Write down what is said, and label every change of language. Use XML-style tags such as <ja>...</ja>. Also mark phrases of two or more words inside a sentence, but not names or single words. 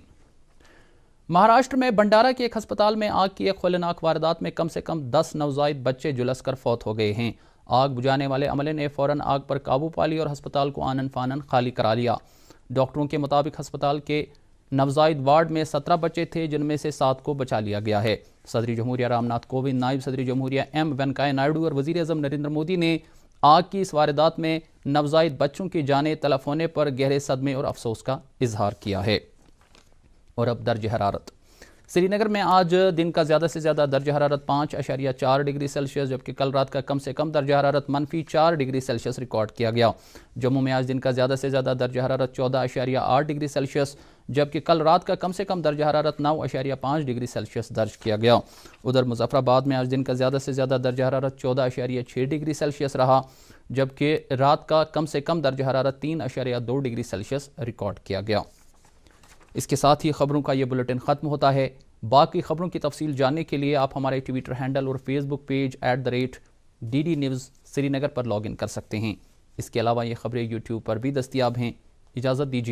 <ur>مہاراشٹر میں بنڈارا کے ایک ہسپتال میں آگ کی ایک ہولناک واردات میں کم سے کم 10 نوزائیدہ بچے جھلس کر فوت ہو گئے ہیں۔ آگ بجھانے والے عملے نے فوراً آگ پر قابو پا لی اور ہسپتال کو آنن فانن خالی کرا لیا۔ ڈاکٹروں کے مطابق ہسپتال کے نوزائیدہ وارڈ میں 17 بچے تھے، جن میں سے 7 کو بچا لیا گیا ہے۔ صدر جمہوریہ رام ناتھ کووند، نائب صدر جمہوریہ ایم وینکیا نائیڈو اور وزیر اعظم نریندر مودی نے آگ کی اس واردات میں نوزائیدہ بچوں کی جانیں تلف ہونے پر گہرے صدمے اور افسوس کا اظہار کیا ہے۔ اور اب درجہ حرارت۔ سری نگر میں آج دن کا زیادہ سے زیادہ درجہ حرارت 5.4</ur> <en>degree Celsius,</en> <ur>جبکہ کل رات کا کم سے کم درجہ حرارت -4</ur> <en>degree Celsius</en> <ur>ریکارڈ کیا گیا۔ جموں میں آج دن کا زیادہ سے زیادہ درجہ حرارت 14.8</ur> <en>degree Celsius,</en> <ur>جبکہ کل رات کا کم سے کم درجہ حرارت 9.5</ur> <en>degree Celsius</en> <ur>درج کیا گیا۔ ادھر مظفر آباد میں آج دن کا زیادہ سے زیادہ درجہ حرارت 14.6</ur> <en>degree Celsius</en> <ur>رہا، جبکہ رات کا کم سے کم درجہ حرارت 3.2</ur> <en>degree Celsius</en> <ur>ریکارڈ کیا گیا۔ اس کے ساتھ ہی خبروں کا یہ بلیٹن ختم ہوتا ہے۔ باقی خبروں کی تفصیل جاننے کے لیے آپ ہمارے</ur> <en>Twitter handle</en> <ur>اور</ur> <en>Facebook page</en> <ur>@DD News سری نگر پر</ur> <en>log in</en> <ur>کر سکتے ہیں۔ اس کے علاوہ یہ خبریں یوٹیوب پر بھی دستیاب ہیں۔</ur>